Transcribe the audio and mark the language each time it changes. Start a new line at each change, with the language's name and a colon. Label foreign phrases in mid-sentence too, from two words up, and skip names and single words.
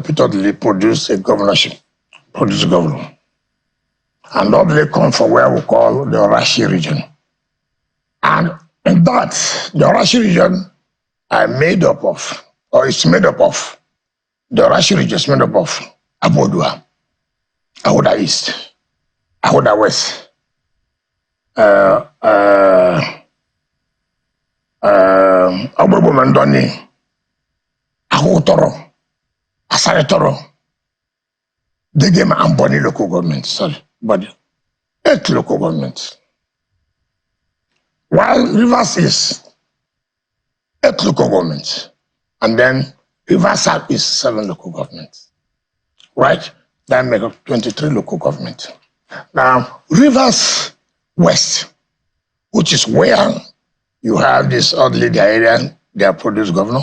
English: Peter Dili, produced a governorship, produced governor. And all they come from where we call the Orashi region. And in that, the Orashi region are made up of, or it's made up of, the Orashi region is made up of Abodua, Ahoda East, Ahoda West, Obobo Mandoni, Ahotoro, Asaretoro, Degema and Boni local government, but 8 local governments. While Rivers is 8 local governments, and then Rivers South is 7 local governments, right? That make up 23 local governments. Now, Rivers West, which is where you have this oddly the area they have produced governor.